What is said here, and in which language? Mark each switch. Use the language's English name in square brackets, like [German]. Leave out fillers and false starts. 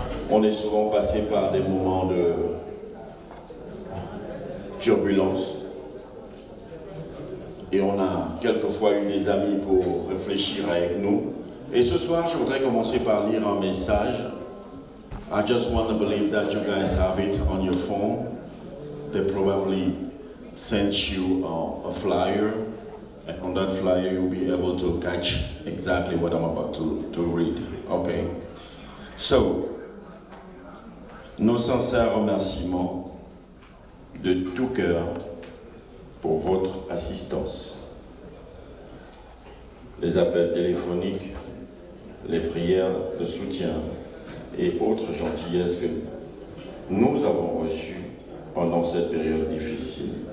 [French] On est souvent passé par des moments de turbulence et on a quelquefois eu des amis pour réfléchir avec nous. Et ce soir, je voudrais commencer par lire un message. [English] I just want to believe that you guys have it on your phone. They probably sent you a flyer, and on that flyer you'll be able to catch exactly what I'm about to read. Okay? So, [French] nos sincères remerciements de tout cœur pour votre assistance. Les appels téléphoniques, les prières de soutien et autres gentillesses que nous avons reçues pendant cette période difficile.